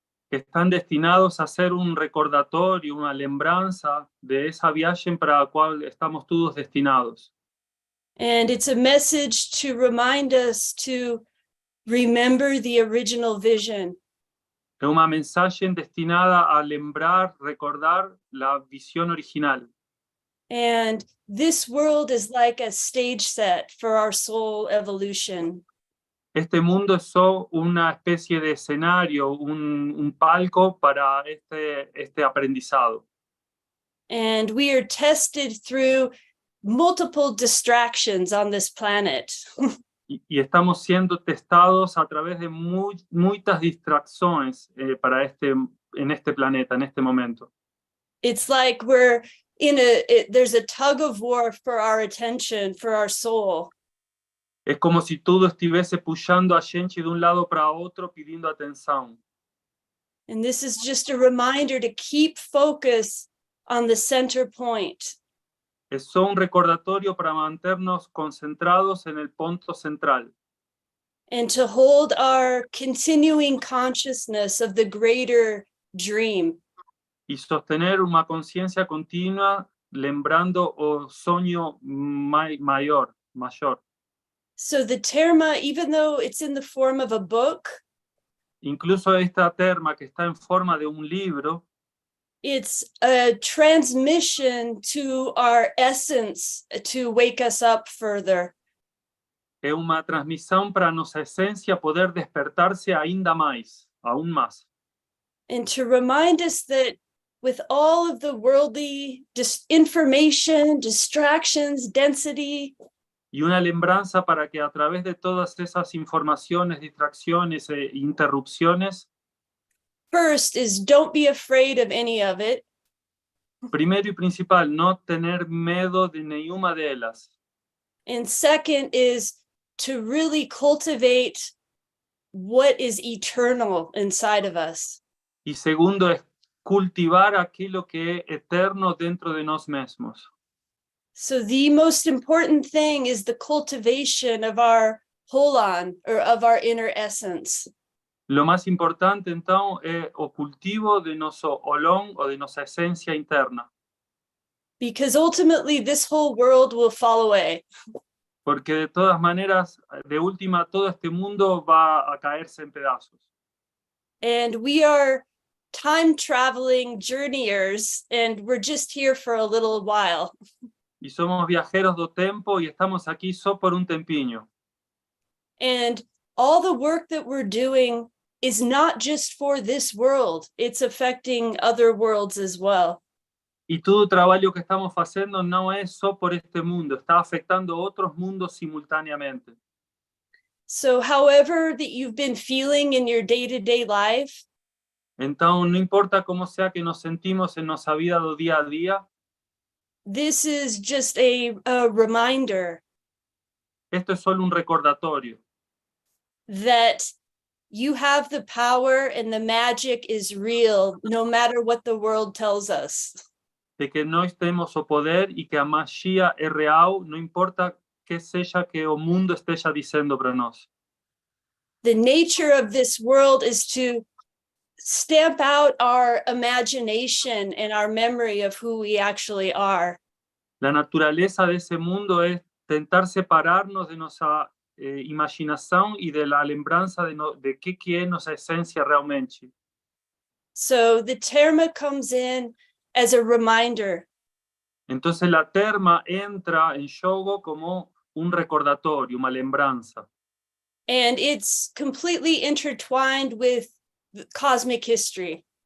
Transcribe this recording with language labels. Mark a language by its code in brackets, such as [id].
[es] Que están destinados a ser un recordatorio, una lembranza de esa viaje para la cual estamos todos destinados. [en] And it's a message to remind us to remember the original vision. [es] Es una mensaje destinada a lembrar, recordar la visión original. [en] And this world is like a stage set for our soul evolution. [es] Este mundo es solo una especie de escenario, un palco para este aprendizado. [en] And we are tested through multiple distractions on this planet. [es] Y estamos siendo testados a través de muchas distracciones en este planeta, en este momento. [en] It's like we're there's a tug of war for our attention, for our soul. [es] Es como si todo estuviese pushando a gente de un lado para otro pidiendo atención. [en] And this is just a reminder to keep focus on the center point. [es] Es solo un recordatorio para mantenernos concentrados en el punto central. [en] And to hold our continuing consciousness of the greater dream. [es] Y sostener una conciencia continua, [pt] lembrando o sonho [es] mayor. [en] So the Terma, even though it's in the form of a book, [es] incluso esta terma que está en forma de un libro, [en] it's a transmission to our essence to wake us up further. [es] Es una transmisión para nuestra esencia poder despertarse [pt] ainda [es] más, aún más. [en] And to remind us that with all of the worldly information, distractions, density, [es] y una lembranza para que a través de todas esas informaciones, distracciones e interrupciones, [en] first is don't be afraid of any of it. [es] Primero y principal, no tener miedo de ninguna de ellas. [en] And second is to really cultivate what is eternal inside of us. [es] Y segundo es cultivar aquello que es eterno dentro de nosotros mismos. [en] So the most important thing is the cultivation of our holon, or of our inner essence. [es] Lo más importante entonces es el cultivo de nuestro olón o de nuestra esencia interna. [en] Because ultimately this whole world will fall away. [es] Porque de todas maneras, de última, todo este mundo va a caerse en pedazos. [en] And we are time traveling journeyers, and we're just here for a little while. [es] Y somos viajeros [pt] do tempo [es] y estamos aquí solo por un tempiño. [en] And all the work that we're doing is not just for this world, it's affecting other worlds as well. [es] Y todo el trabajo que estamos haciendo no es solo por este mundo, está afectando otros mundos simultáneamente. [en] So however that you've been feeling in your day-to-day life, [es] Entonces, no importa cómo sea que nos sentimos en nuestra vida [pt] do [es] día a día, [en] this is just a reminder [es] esto es solo un recordatorio [en] that you have the power and the magic is real, no matter what the world tells us. [pt] de que nós temos o poder e que a magia é real, não importa que seja que o mundo esteja dizendo para nós. [en] The nature of this world is to stamp out our imagination and our memory of who we actually are. [es] La naturaleza de ese mundo es tentar separarnos de nuestra [pt] imaginação e [es] de la lembrança de qué [pt] é nossa essência [es] realmente. [en] So the terma comes in as a reminder. [es] Entonces la terma entra en [pt] jogo [es] como un recordatorio, una lembranza. [en] And it's completely intertwined with cosmic history.